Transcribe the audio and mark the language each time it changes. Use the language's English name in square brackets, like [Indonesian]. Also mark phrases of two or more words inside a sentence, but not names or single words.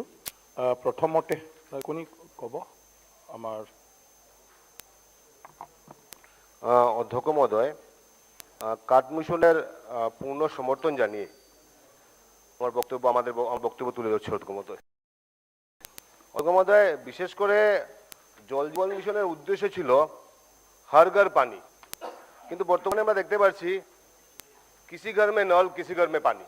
[Assamese] প্ৰথমতে কোনে ক'ব? আমাৰ অধ্যক্ষ মহোদয়, [Bangla] কাঠ মিশনের পূর্ণ সমর্থন জানিয়ে আমার বক্তব্য তুলে ধরছি। অধ্যক্ষ মহোদয়, বিশেষ করে জল জীবন মিশনের উদ্দেশ্য ছিল [Hindi] हर घर पानी, [Bangla] কিন্তু বর্তমানে আমরা দেখতে পাচ্ছি [Hindi] किसी घर में नल किसी घर में पानी।